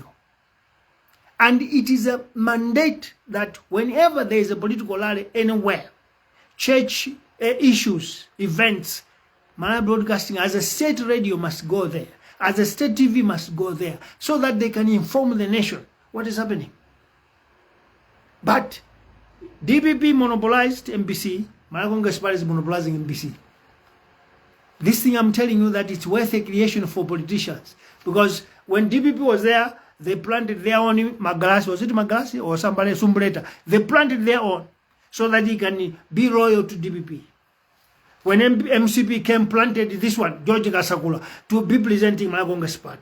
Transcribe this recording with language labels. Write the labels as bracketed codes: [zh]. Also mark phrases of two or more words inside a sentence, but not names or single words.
[en] And it is a mandate that whenever there is a political rally anywhere, church issues, events, Malawi Broadcasting as a state radio must go there, as a state TV must go there, so that they can inform the nation what is happening. But DPP monopolized MBC, Malawi Congress Party is monopolizing MBC. This thing I'm telling you that it's worth a creation for politicians, because when DPP was there, they planted their own Magalasi, was it Magalasi or somebody, Sumbreta? They planted their own so that he can be loyal to DPP. When MCP came, planted this one, George Gasakula, to be presenting Malagonga's party.